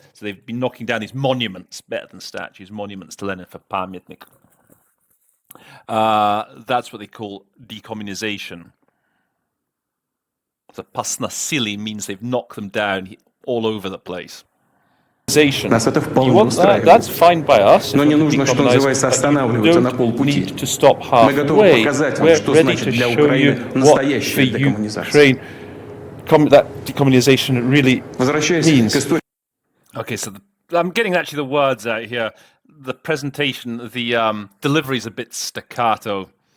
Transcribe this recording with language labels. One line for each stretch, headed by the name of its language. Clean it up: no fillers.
English: So they've been knocking down these monuments, better than statues, monuments to Lenin for памятник. That's what they call decommunization. So посносили means they've knocked them down all over the place. You want that? That's fine by us.
Russian: Но не нужно, что называется, останавливаться на полпути.
English: To stop halfway. We're ready to show you what for Ukraine that decommunization really means. Okay, so I'm getting actually the words out here. the presentation, the delivery is a bit staccato.